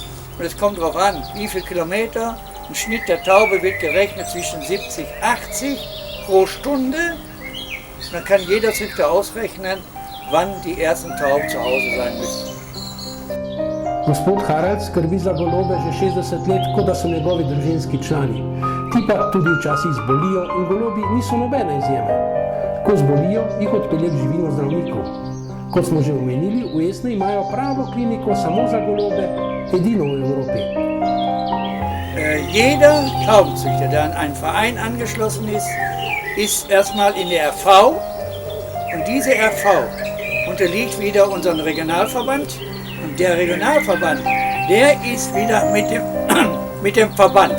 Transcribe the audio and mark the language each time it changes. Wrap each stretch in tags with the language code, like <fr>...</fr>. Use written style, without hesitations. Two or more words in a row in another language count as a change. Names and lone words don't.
<de>Und es kommt darauf an, wie viele Kilometer. Ein Schnitt der Taube wird gerechnet zwischen 70 und 80 pro Stunde. Und dann kann jeder Züchter ausrechnen, wann die ersten Tauben zu Hause sein müssen.</de> <sl>Gospod Harald skrbi za golobe že 60 let, kot da so njegovi družinski člani. Ti pa tudi včasih zbolijo in golobi niso nobene izjeme. Ko zbolijo, jih odpelje k živilno zdravniku. Kot smo že omenili, v Esni imajo pravo kliniko samo za golobe, edino v Evropi.</sl> <de>Jeder Taubenzüchter, der an einen Verein angeschlossen ist erstmal in der RV. Und diese RV unterliegt wieder unserem Regionalverband. Und der Regionalverband, der ist wieder mit dem Verband.</de>